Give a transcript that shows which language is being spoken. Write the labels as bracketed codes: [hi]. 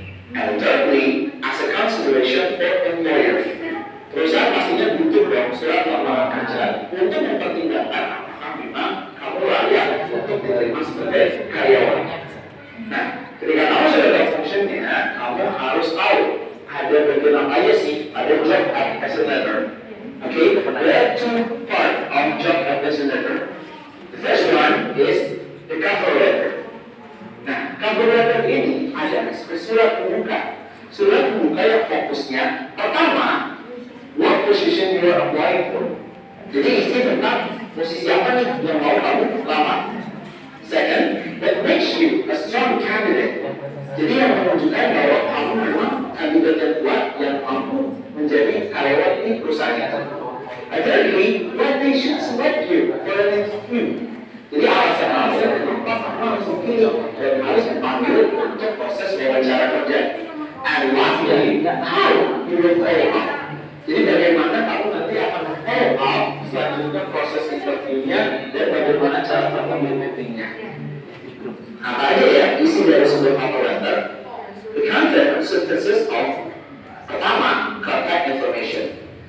[en] And thirdly, as a consideration for employer, [id] perusahaan pastinya butuh dong surat lamaran kerja untuk mempertimbangkan apakah memang kamu layak untuk diterima sebagai karyawan. Nah, ketika kamu sudah tahu functionnya, kamu harus tahu ada bagian apa aja sih ada job application letter. [en] Okay, there are two parts of job application letter. The first one is the cover letter. [id] Nah, cover letter ini adalah surat pembuka. Surat pembuka yang fokusnya pertama, [en] what position you are applying for. [id] Jadi isi tentang posisi apa nih yang mau kamu lamar. [en] Second, that makes you a strong candidate. [id] Jadi yang menunjukkan bahwa kamu memang kandidat yang kuat yang mampu menjadi karyawan di perusahaan itu. [en] And thirdly, why they should select you for an interview. [id] Jadi alasan-alasan kenapa kamu harus dipilih dan harus dipanggil untuk proses wawancara kerja. [en] And lastly, how you will follow up. [id] Jadi bagaimana kamu nanti akan follow up selanjutnya proses interviewnya dan bagaimana cara kamu meetingnya. Apa aja ya isi dari sebuah cover letter? [en] The content synthesis of [id] pertama, [en] contact information.